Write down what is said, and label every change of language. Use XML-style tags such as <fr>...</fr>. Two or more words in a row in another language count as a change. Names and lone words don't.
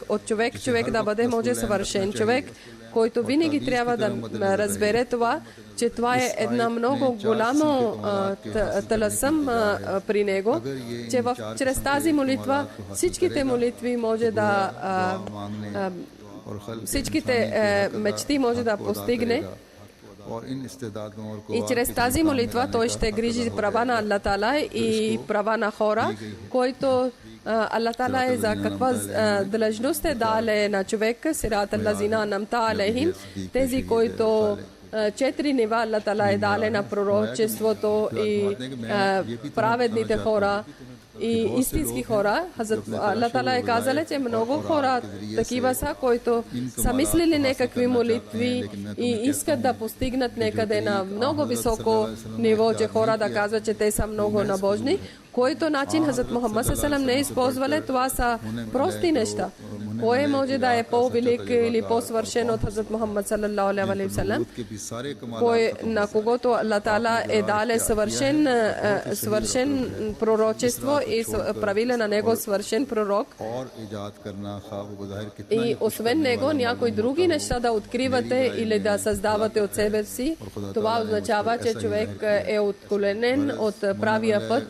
<bg>От човек да бъде може свършен човек, който винаги трябва да разбере това, че това е една много голямо таласъм при него, че чрез тази молитва всичките молитви може да всичките мечти може да постигне. И чрез тази молитва той ще грижи права на Аллах Таала и права на хора, който Аллах Таала е за каква длъжност е дале на човека,</bg> <ar>صراط الذين أنعمت عليهم,</ar> <bg>тези, които 4 нива Аллах Таала е дале на пророчеството и праведните хора и истински хора. Аллах Таала е казал, че много хора такива са, които са мислили някакви молитви и искат да постигнат някъде на много високо ниво, че хора да казват, че те са много набожни. Който начин Хазрат Мухаммад салам не използвали, това са прости неща. Кой може да е по-велик или по-свършен от Хазрат Мухаммад</bg> <ar>صلى الله عليه وسلم?</ar> <bg>Кой на когото Аллах Таала е дале съвършен пророчество и правиле на него свършен пророк. И освен него някои други неща да откривате или да създавате от себе си, това означава, че човек е отклонен от правия път.</bg>